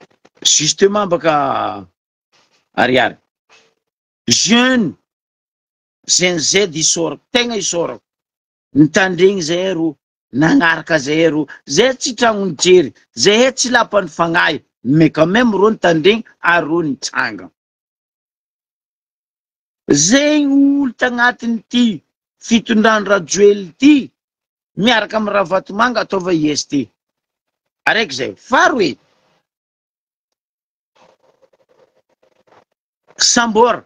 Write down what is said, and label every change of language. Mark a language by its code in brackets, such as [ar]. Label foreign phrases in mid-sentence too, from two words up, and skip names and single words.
[mg] Justement baka ariary. Jeune Zay isorako, tegna isorako. Nitandregny zay ro, nagnaraka zay ro, zay tsy tragno nijery, zay tsy lapan'ny fagnahy, [fr] mais quand même [mg] ro nitandregny ary ro nitsanga. Zay olo tagnatin'ity fitondran-Rajoelina ty, miaraka amin'ny Ravatomanga ataova IST. Araiky zay, faharoe, Sambora.